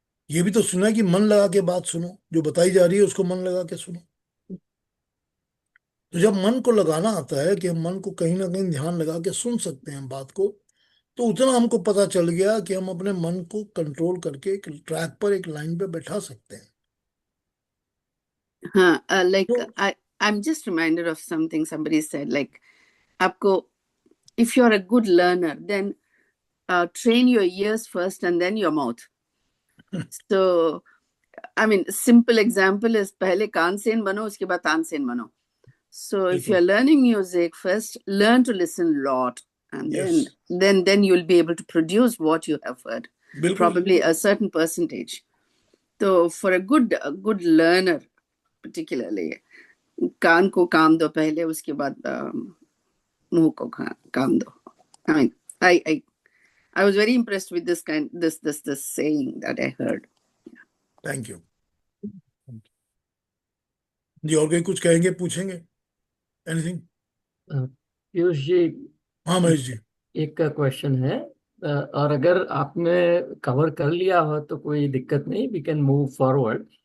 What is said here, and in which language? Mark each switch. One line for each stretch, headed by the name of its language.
Hindi: ये भी तो सुना है कि मन लगा के बात सुनो, जो बताई जा रही है उसको मन लगा के सुनो। तो जब मन को लगाना आता है कि हम मन को कहीं ना कहीं ध्यान लगा के सुन सकते हैं बात को, तो उतना हमको पता चल गया कि हम अपने मन को कंट्रोल करके एक ट्रैक पर, एक लाइन पे बैठा सकते हैं। हाँ, तो
English: like I'm just reminded of something somebody said, like आपको, if you're a good learner, then train your ears first and then your mouth. So I mean, simple example is
Hindi: पहले कान सेन बनो, उसके बाद तानसेन बनो।
English: So if
Hindi: बिल्कुल
English: you're learning music, first learn to listen a lot, and yes then you'll be able to produce what you have heard,
Hindi: बिल्कुल
English: probably a certain percentage. So for a good learner, particularly,
Hindi: कान को काम दो पहले, उसके बाद मुंह को काम दो.
English: I mean, I was very impressed with this saying that I heard. Thank you ji.
Hindi: और कोई कुछ कहेंगे, पूछेंगे, एनीथिंग? पीयूष जी, हाँ महेश जी। एक क्वेश्चन है, और अगर आपने कवर कर लिया हो तो कोई दिक्कत नहीं,
English: We can move forward.